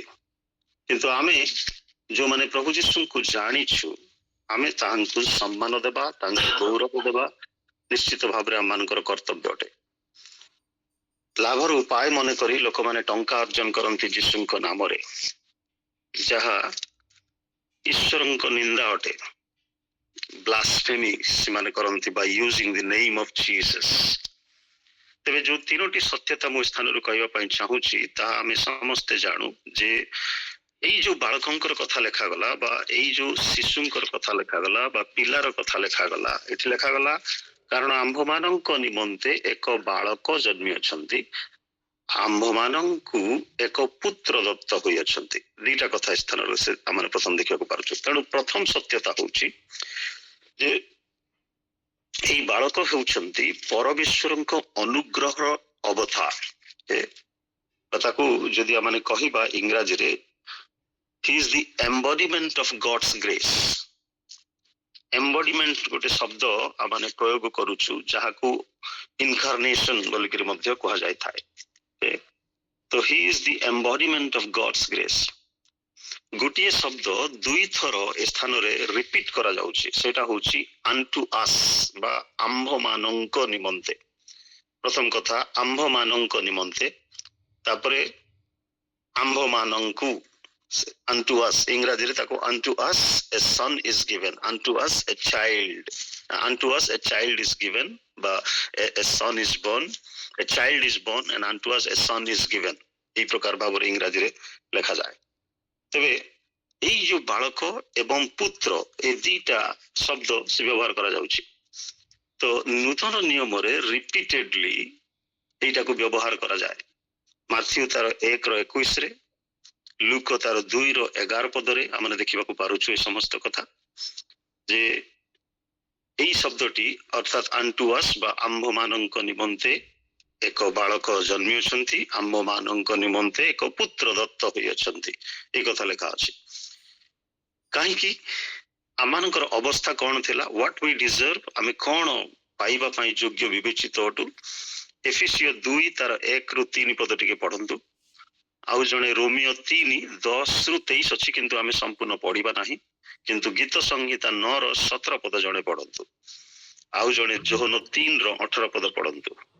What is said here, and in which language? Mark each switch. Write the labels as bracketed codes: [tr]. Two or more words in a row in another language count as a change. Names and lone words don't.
[or] କିନ୍ତୁ ଆମେ ଯୋଉମାନେ ପ୍ରଭୁ ଯୀଶୁଙ୍କୁ ଜାଣିଛୁ ଆମେ ତାଙ୍କୁ ସମ୍ମାନ ଦେବା, ତାଙ୍କୁ ଗୌରବ ଦେବା ନିଶ୍ଚିତ ଭାବରେ ଆମମାନଙ୍କର କର୍ତ୍ତବ୍ୟ ଅଟେ। ଲାଭର ଉପାୟ ମନେ କରି ଲୋକମାନେ ଟଙ୍କା ଅର୍ଜନ କରନ୍ତି ଯୀଶୁଙ୍କ ନାମରେ, ଯାହା ଈଶ୍ୱରଙ୍କ ନିନ୍ଦା ଅଟେ। ବ୍ଲାସ୍ଫେମି ସେମାନେ କରନ୍ତି [en] by using the name of Jesus. [or] ତେବେ ଯୋଉ 3ଟି ସତ୍ୟତା ମୁଁ ସ୍ଥାନରୁ କହିବା ପାଇଁ ଚାହୁଁଛି ତାହା ଆମେ ସମସ୍ତେ ଜାଣୁ ଯେ ଏଇ ଯୋଉ ବାଳକଙ୍କର କଥା ଲେଖାଗଲା ବା ଏଇ ଯୋଉ ଶିଶୁଙ୍କର କଥା ଲେଖାଗଲା ବା ପିଲାର କଥା ଲେଖାଗଲା, ଏଠି ଲେଖାଗଲା କାରଣ ଆମ୍ଭମାନଙ୍କ ନିମନ୍ତେ ଏକ ବାଳକ ଜନ୍ମି ଅଛନ୍ତି, ଆମ୍ଭମାନଙ୍କୁ ଏକ ପୁତ୍ର ଦତ୍ତ ହୋଇଅଛନ୍ତି। 2ଟା କଥା ଏ ସ୍ଥାନରେ ସେ ଆମେ ପ୍ରଥମ ଦେଖିବାକୁ ପାରୁଛୁ। ତେଣୁ ପ୍ରଥମ ସତ୍ୟତା ହଉଛି ଯେ ଏଇ ବାଳକ ହେଉଛନ୍ତି ପରମେଶ୍ୱରଙ୍କ ଅନୁଗ୍ରହର ଅବତାର। ତାକୁ ଯଦି ଆମେ କହିବା ଇଂରାଜୀରେ [en] he is the embodiment of God's grace. [or] ଏମ୍ବଡିମେଣ୍ଟ ଗୋଟେ ଶବ୍ଦ ଆମେ ପ୍ରୟୋଗ କରୁଛୁ ଯାହାକୁ ଇନକାର୍ନେସନ ବୋଲିକରି ମଧ୍ୟ କୁହାଯାଇଥାଏ। [en] ତ he is the embodiment of God's grace. [or] ଗୋଟିଏ ଶବ୍ଦ 2 ଥର ଏ ସ୍ଥାନରେ ରିପିଟ୍ କରାଯାଉଛି, ସେଇଟା ହଉଛି [en] unto us [or] ବା ଆମ୍ଭମାନଙ୍କ ନିମନ୍ତେ। ପ୍ରଥମ କଥା ଆମ୍ଭମାନଙ୍କ ନିମନ୍ତେ, ତାପରେ ଆମ୍ଭମାନଙ୍କୁ [en] unto us, [or] ଇଂରାଜୀରେ ତାକୁ [en] unto us a son is given, unto us a child is given ବା a son is born, a child is born and unto us a son is given, [or] এই ପ୍ରକାର ଭାବରେ ଇଂରାଜୀରେ ଲେଖାଯାଏ। ତେବେ ଏଇ ଯୋଉ ବାଳକ ଏବଂ ପୁତ୍ର ଏ 2ଟା ଶବ୍ଦ ସେ ବ୍ୟବହାର କରାଯାଉଛି। ତ ନୂତନ ନିୟମରେ ରିପିଟେଡଲି ଏଇଟାକୁ ବ୍ୟବହାର କରାଯାଏ। ମାଥ୍ୟୁ ତାର 1:21ରେ, ଲୁକ ତାର 2:11 ପଦରେ ଆମେ ଦେଖିବାକୁ ପାରୁଛୁ ଏ ସମସ୍ତ କଥା ଯେ ଏଇ ଶବ୍ଦଟି ଅର୍ଥାତ [en] unto us [or] ବା ଆମ୍ଭମାନଙ୍କ ନିମନ୍ତେ ଏକ ବାଳକ ଜନ୍ମି ଅଛନ୍ତି, ଆମ୍ଭମାନଙ୍କ ନିମନ୍ତେ ଏକ ପୁତ୍ର ଦତ୍ତ ହୋଇଅଛନ୍ତି, এই କଥା ଲେଖା ଅଛି। କାହିଁକି? ଆମମାନଙ୍କର ଅବସ୍ଥା କଣ ଥିଲା? [en] what we deserve, [or] ଆମେ କଣ ପାଇବା ପାଇଁ ଯୋଗ୍ୟ ବିବେଚିତ ଅଟୁ। ଏଫେସିୟ 2 ତାର 1-3 ପଦ ଟିକେ ପଢନ୍ତୁ। ଆଉ ଜଣେ ରୋମିଓ 3:10-23 ଅଛି କିନ୍ତୁ ଆମେ ସମ୍ପୂର୍ଣ୍ଣ ପଢିବା ନାହିଁ, କିନ୍ତୁ ଗୀତ ସଂହିତା 9:17 ପଦ ଜଣେ ପଢନ୍ତୁ। ଆଉ ଜଣେ ଯୋହନ 3:18 ପଦ ପଢନ୍ତୁ।